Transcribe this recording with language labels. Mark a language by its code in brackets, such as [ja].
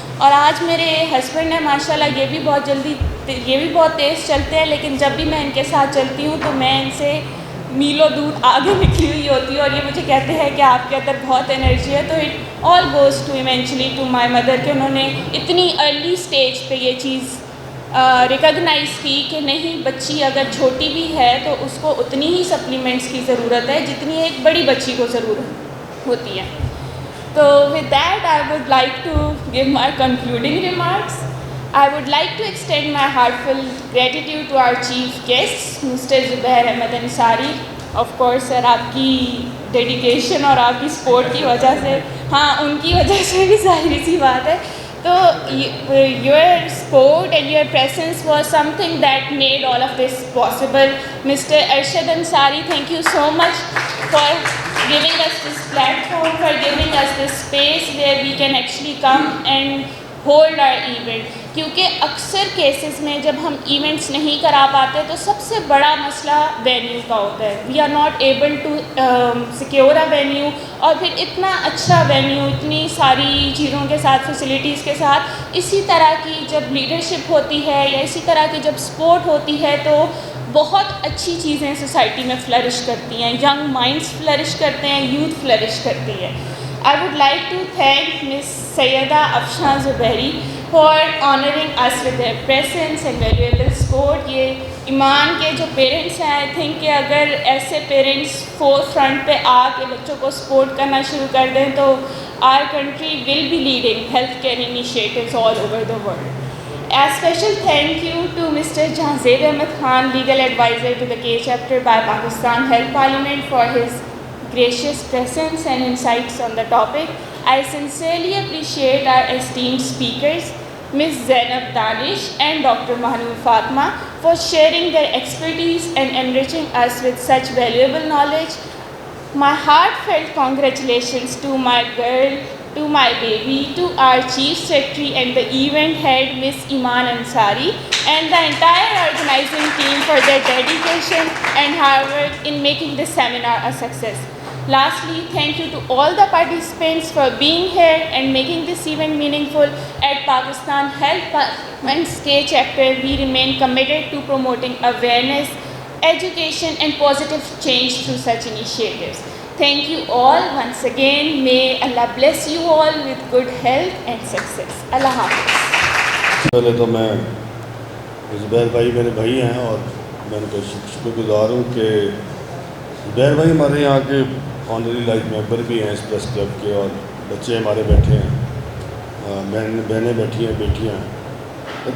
[ur] اور آج میرے ہسبینڈ ہیں ماشاء اللہ, یہ بھی بہت جلدی, یہ بھی بہت تیز چلتے ہیں, لیکن جب بھی میں ان کے ساتھ چلتی ہوں تو میں ان سے میلوں دور آگے نکلی ہوئی ہوتی ہے, اور یہ مجھے کہتے ہیں کہ آپ کے اندر بہت انرجی ہے. تو [en] it all goes to eventually to my mother [ur] کہ انہوں نے اتنی ارلی اسٹیج پہ یہ چیز ریکگنائز کی کہ نہیں, بچی اگر چھوٹی بھی ہے تو اس کو اتنی ہی سپلیمنٹس کی ضرورت ہے جتنی ایک بڑی بچی کو ضرورت ہوتی ہے. [en] تو with that I would like to give my concluding remarks. I would like to extend my heartfelt gratitude to our chief guests, Mr. Zubair Ahmed Ansari. Of course, sir, [ur] آپ کی ڈیڈیکیشن اور آپ کی سپورٹ کی وجہ سے, ہاں ان کی وجہ سے بھی ظاہری سی بات ہے, تو [en] your support and your presence was something that made all of this possible. Mr. Arshad Ansari, thank you so much for giving us this platform, for giving us this space where we can actually come and hold our event. [ur] کیونکہ اکثر cases میں جب ہم events نہیں کرا پاتے تو سب سے بڑا مسئلہ وینیو کا ہوتا ہے. [en] we are not able to secure a venue, [ur] اور پھر اتنا اچھا وینیو اتنی ساری چیزوں کے ساتھ, فیسلٹیز کے ساتھ, اسی طرح کی جب لیڈرشپ ہوتی ہے یا اسی طرح کی جب سپورٹ ہوتی ہے تو بہت اچھی چیزیں سوسائٹی میں فلرش کرتی ہیں, ینگ مائنڈس فلرش کرتے ہیں, یوتھ فلرش کرتی ہے. [en] I would like to thank Ms. Sayyida Afshan Zubairi for honoring us with their presence and valuable support. [ur] یہ ایمان کے جو پیرنٹس ہیں, [en] I think [ur] کہ اگر ایسے پیرنٹس فور فرنٹ پہ آ کے بچوں کو سپورٹ کرنا شروع کر دیں تو [en] our country will be leading healthcare initiatives all over the world. A special thank you to Mr. Jahzeb Ahmed Khan, legal advisor to the K chapter by Pakistan Health Parliament, for his gracious presence and insights on the topic. I sincerely appreciate our esteemed speakers, Ms. Zainab Danish and Dr. Mahnoor Fatma, for sharing their expertise and enriching us with such valuable knowledge. My heartfelt congratulations to my girl, to my baby, to our Chief Secretary and the event head, Ms. Iman Ansari, and the entire organizing team for their dedication and hard work in making this seminar a success. Lastly, thank you to all the participants for being here and making this event meaningful. At Pakistan Health Parliament's K chapter, we remain committed to promoting awareness, education and positive change through such initiatives. Thank you all once again. May Allah bless you all with good health and success. Allah Hafiz. [ur] پہلے تو میں زبیر بھائی میرے بھائی ہیں اور میں ان کا شکر گزار ہوں کہ زبیر بھائی ہمارے یہاں کے آنری لائف ممبر بھی ہیں اس پریس کلب کے, اور بچے ہمارے بیٹھے ہیں, بہنیں بیٹھی ہیں, بیٹیاں ہیں.